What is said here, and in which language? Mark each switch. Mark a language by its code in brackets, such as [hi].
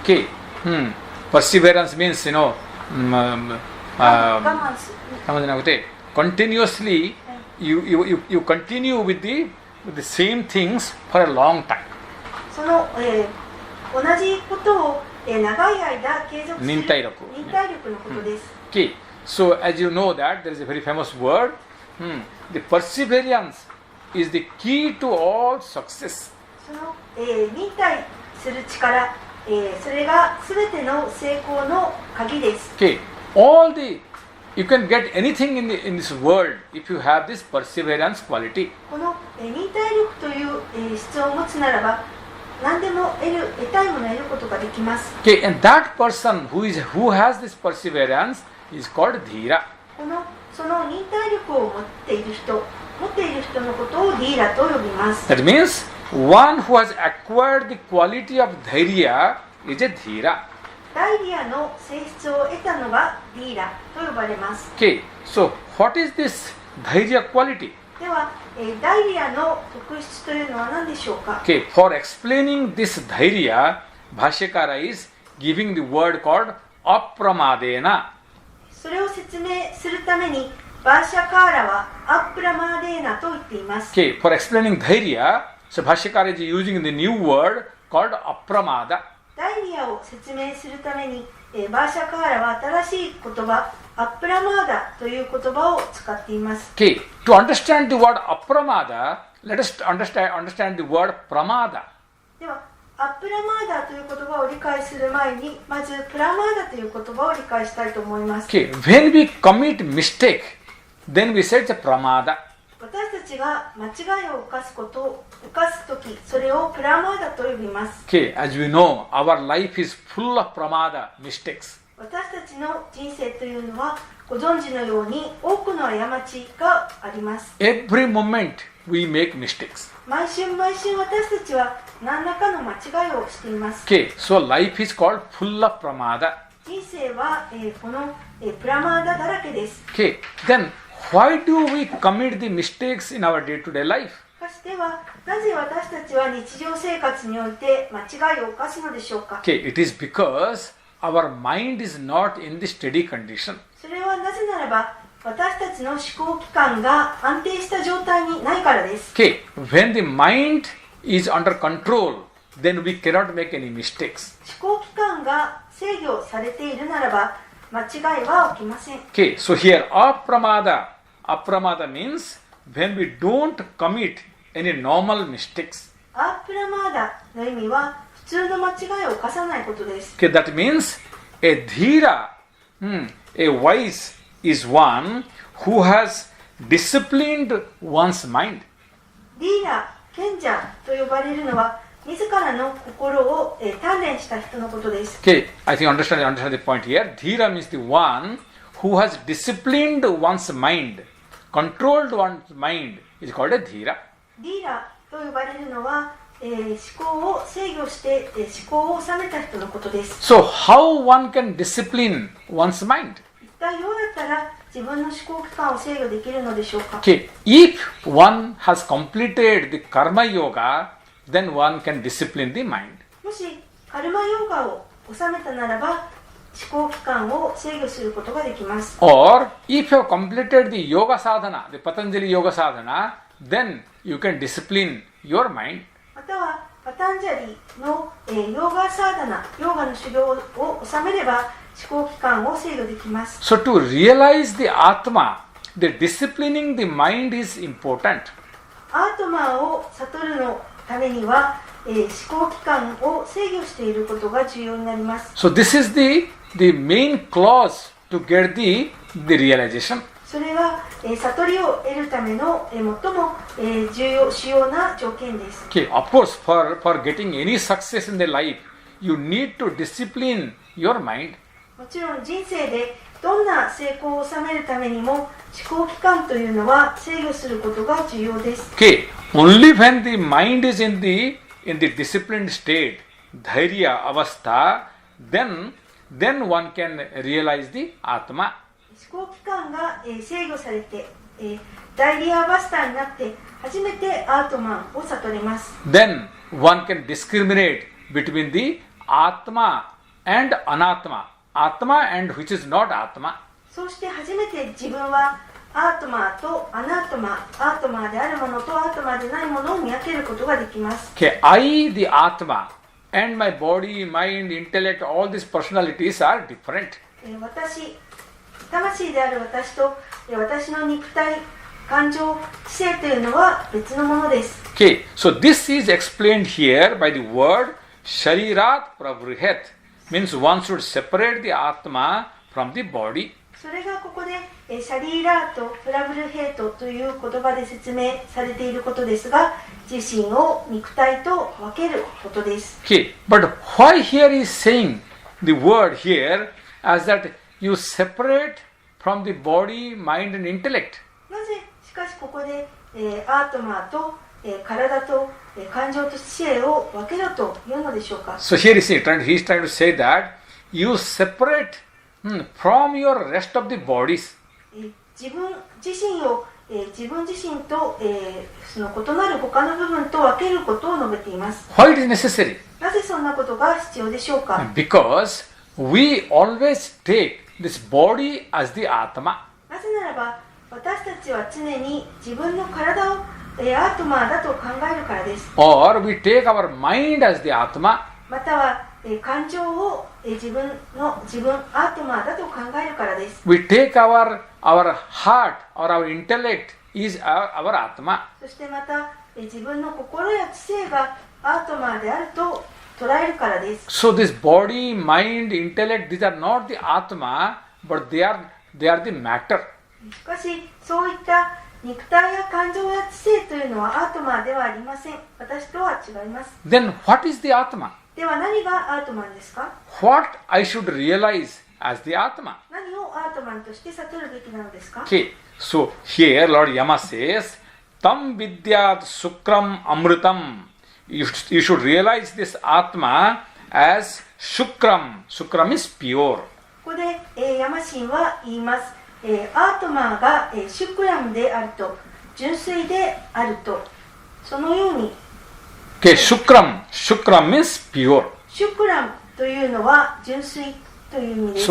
[en] Okay, perseverance means you know [ja] 我慢する。じゃなくて [en] continuously you continue with the same things for a long time. [ja] その、同じことを、長い間継続する忍耐力のことです。 [en] Okay, so as you know that there is a very famous word, the perseverance is the key to all success. [ja] その、忍耐する力、それがすべての成功の鍵です。 [en] Okay, you can get anything in this world if you have this perseverance quality. [ja] この、忍耐力という、質を持つならば何でも得たいものを得ることができます。 [en] Okay, and that person who has this perseverance is called dhira. [ja] その忍耐力を持っている人のことをディーラと呼びます。 [en] That means one who has acquired the quality of dhairya is a dhira. [ja] ダイリアの性質を得たのがディーラと呼ばれます。 [en] Okay, so what is this dhairya quality? [ja] では、ダイリアの特質というのは何でしょうか。 [en] Okay, for explaining this dhairya, Bhashyakara is giving the word called apramadena. [ja] それを説明するためにバーシャカーラはアップラマーデーナと言っています。 [en] Okay, for explaining dhairya, so Bhashyakara is using the new word called apramada. [ja] ダイリアを説明するために、バーシャカーラは新しい言葉アップラマーダという言葉を使っています。 [en] Okay, to understand the word apramada, let us understand the word pramada. [ja] ではアップラマーダという言葉を理解する前にまずプラマーダという言葉を理解したいと思います。 [en] Okay, when we commit mistake, then we say it's a pramada. [ja] 私たちが間違いを犯すとき、それをプラマーダと呼びます。 [en] Okay, as we know, our life is full of pramada, mistakes. [ja] 私たちの人生というのはご存知のように多くの過ちがあります。 [en] Every moment we make mistakes. [ja] 毎週私たちは何らかの間違いをしています。 [en] Okay, so life is called full of pramada. [ja] 人生は、この、プラマーダだらけです。 [en] Okay, then why do we commit the mistakes in our day-to-day life? [ja] しかしではなぜ私たちは日常生活において間違いを犯すのでしょうか。 [en] Okay, it is because our mind is not in the steady condition. [ja] それはなぜならば私たちの思考機関が安定した状態にないからです。 [en] Okay, when the mind is under control, then we cannot make any mistakes. [ja] 思考機関が制御されているならば間違いは起きません。 [en] Okay, so here apramada means when we don't commit any normal mistakes. [ja] アープラマーダの意味は普通の間違いを犯さないことです。 [en] Okay, that means a dhira, a wise is one who has disciplined one's mind. [ja] ディーラ、賢者と呼ばれるのは自らの心を鍛錬した人のことです。 [en] Okay, I think understand the point here. Dhira means the one who has disciplined one's mind controlled one's mind is called a dhira. [ja] ディーラと呼ばれるのは、思考を制御して、思考を収めた人のことです。 [en] So how one can discipline one's mind? [ja] 一体どうやったら自分の思考機関を制御できるのでしょうか。 [en] Okay, if one has completed the karma yoga, then one can discipline the mind. [ja] もしカルマヨガを収めたならば思考機関を制御することができます。 [en] Or if you have completed the yoga sadhana, the Patanjali yoga sadhana, then you can discipline your mind. [ja] またはパタンジャリの、ヨーガサーダナ、ヨーガの修行を収めれば思考機関を制御できます。 [en] So to realize the Atma, the disciplining the mind is important. [ja] アートマーを悟るのためには、思考機関を制御していることが重要になります。 [en] So this is the main clause to get the realization. [ja] それは、悟りを得るための、最も、主要な条件です。 [en] Okay, of course, for getting any success in the life, you need to discipline your mind. [ja] もちろん人生でどんな成功を収めるためにも思考機関というのは制御することが重要です。 [en] Okay, only when the mind is in the disciplined state, dhairya avastha, then one can realize the Atma. [ja] 思考機関が、制御されて、ダイリアバスターになって初めてアートマンを悟れます。 [en] Then one can discriminate between the Atma and Anatma. Atma and which is not Atma. [ja] そうして初めて自分はアートマーとアナートマー、アートマーであるものとアートマーでないものを見分けることができます。 [en] Okay, I, the Atma, and my body, mind, intellect, all these personalities are different. [ja] 私、魂である私と私の肉体、感情、知性というのは別のものです。 [en] Okay, so this is explained here by the word Sharirat Pravrihet. Means one should separate the Atma from the body. [ja] それがここでシャリーラート、プラブルヘートという言葉で説明されていることですが、自身を肉体と分けることです。 [en] Okay, but why here is saying the word here as that you separate from the body, mind and intellect? [ja] なぜしかしここで、アートマーと、体と、感情と知性を分けろというのでしょうか。 [en] So here he is trying to say that you separate from your rest of the bodies. [ja] 自分自身を、自分自身と、その異なる他の部分と分けることを述べています。 [en] Why it is necessary? [ja] なぜそんなことが必要でしょうか。 [en] Because we always take this body as the Atma. [ja] なぜならば私たちは常に自分の体をアートマーだと考えるからです。 [en] Or we take our mind as the Atma. [ja] または感情を自分アートマーだと考えるからです。 [en] We take our heart or our intellect is our Atma. [ja] そしてまた自分の心や知性がアートマーであると捉えるからです。 [en] So this body, mind, intellect, these are not the Atma, but they are the matter. [ja] しかしそういった肉体や感情や知性というのはアートマーではありません。私とは違います。 [en] Then what is the Atma? [ja] では何がアートマンですか。 [en] What I should realize as the Atma? [ja] 何をアートマンとして悟るべきなのですか。 [en] Okay, so here Lord Yama says, [sa] Tam vidyat sukram amritam. [en] You should realize this Atma as shukram. Shukram is pure. [ja] ここで、ヤマシンは言います。アートマーが、シュクラムであると、純粋であると、そのように。 [en] Okay, shukram. Shukram means pure. [ja] シュクラムというのは純粋という意味です。